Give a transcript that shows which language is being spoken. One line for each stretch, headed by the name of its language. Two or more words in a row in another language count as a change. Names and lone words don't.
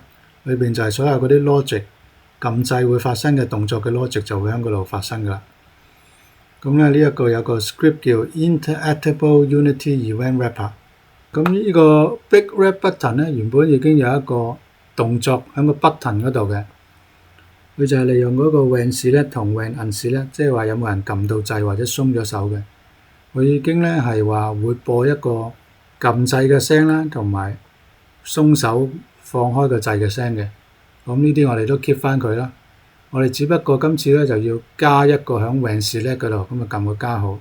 Cantonese: 裏邊就係所有嗰啲 logic 撳掣會發生嘅動作嘅 logic 就會喺嗰度發生㗎啦。咁咧呢一個有個 script 叫 Interactable Unity Event Wrapper。咁呢個 Big Red Button 咧原本已經有一個動作喺個 button 嗰度嘅，佢就係利用嗰個
English: when select
Cantonese: 同
English: when unselect，
Cantonese: 即係話有冇人撳到掣或者鬆咗手嘅。佢已經咧係話會播一個撳掣嘅聲啦，同埋鬆手放開個掣嘅聲嘅。咁呢啲我哋都 keep 翻佢啦。我哋只不過今次咧就要加一個喺
English: when select
Cantonese: 嗰度，咁就撳個加號。